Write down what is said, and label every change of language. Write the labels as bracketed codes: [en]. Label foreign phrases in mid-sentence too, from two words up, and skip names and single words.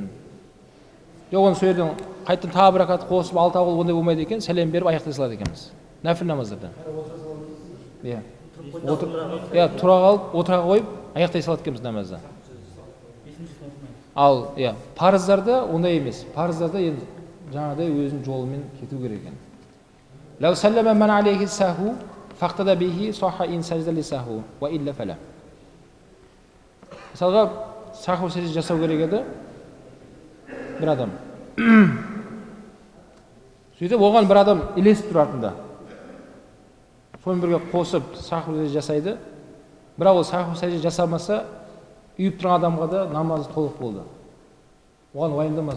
[kk] Жоқ, оны сол жерден қайттан тағы 1 ракат қосып 6 ауыл ондай болмайды екен, сәлем беріп аяқтай салады екенбіз. Нәфіл намаздарда. Тұра қалып, отыра қойып, аяқтай салады екенбіз намазда. Ал, парыздарда ондай емес. Парыздарда енді жаңағыдай өзінің жолымен кету керек екен. [ar] ولو سلم من عليه سهو فاقتدى به صح إن سجد للسهو وإلا فلا. [kk] Мысалға, саху сәжде жасау керек еді бір адам. Сөйтіп, оған бір адам илесіп тұратында. Сонымен бірге қосып саху сәжде жасайды. Бірақ ол саху сәжде жасамаса, үйіп тұрған адамға да намазы толық болды.